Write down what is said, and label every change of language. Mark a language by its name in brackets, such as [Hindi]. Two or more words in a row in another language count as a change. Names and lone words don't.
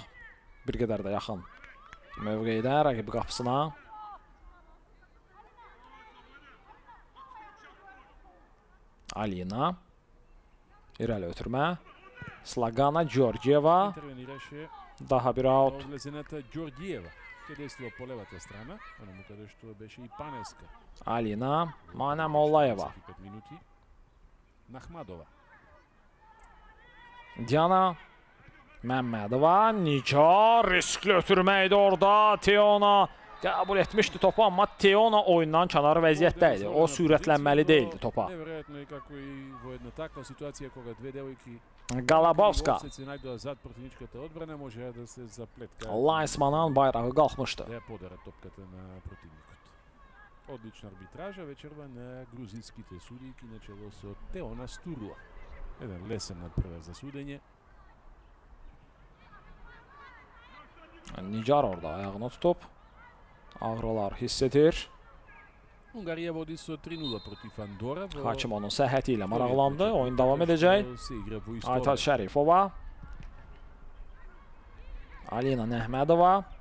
[Azerbaijani] Bir qədər də yaxın mövqedə rəqibi qapısına. Alina. İrəli ötürmə. Slagana Georgieva. Daha bir out. [Macedonian] Действува по левата страна, онаму каде што беше и Панеска. [Azerbaijani] Alina, Manə Mollayeva. [Macedonian] 5 минути. Nahmadova. [Azerbaijani] Diana Məmmədova. Nigar riskli ötürməkdir orada. Teona qəbul etmişdi topu, amma Teona oyundan kənar vəziyyətdə idi. O sürətlənməli deyildi topa. Qalabovska. Laismanın bayrağı qalxmışdı. [Macedonian] Одлична арбитража вечерва на грузинските судијки на чело со Теона Стурла. Еден лесен надпревар за судење. [Azerbaijani] Nigar orada ayağını tutub ağrılar hiss edir. [Macedonian] Унгарија води со 3-0 против Андора. [Azerbaijani] Hakim onun səhhəti ilə maraqlandı. Oyun davam edəcək. Aytaç Şərifova. Alina Nəhmədova.